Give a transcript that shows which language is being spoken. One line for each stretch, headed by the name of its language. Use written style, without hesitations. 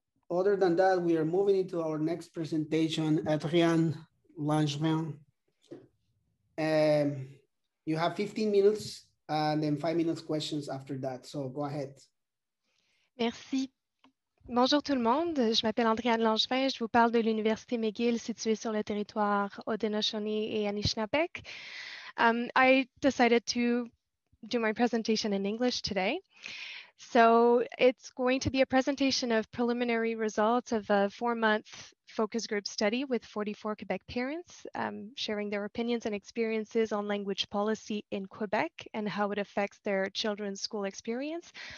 English: other than that, we are moving into our next presentation, Andréannne Langevin. You have 15 minutes and then 5 minutes questions after that. So go ahead.
French: Merci. Bonjour tout le monde, je m'appelle Andréannne Langevin, je vous parle de l'Université McGill située sur le territoire Haudenosaunee et Anishinaabeg.
English: I decided to do my presentation in English today. So it's going to be a presentation of preliminary results of a 4-month focus group study with 44 Quebec parents, sharing their opinions and experiences on language policy in Quebec and how it affects their children's school experience.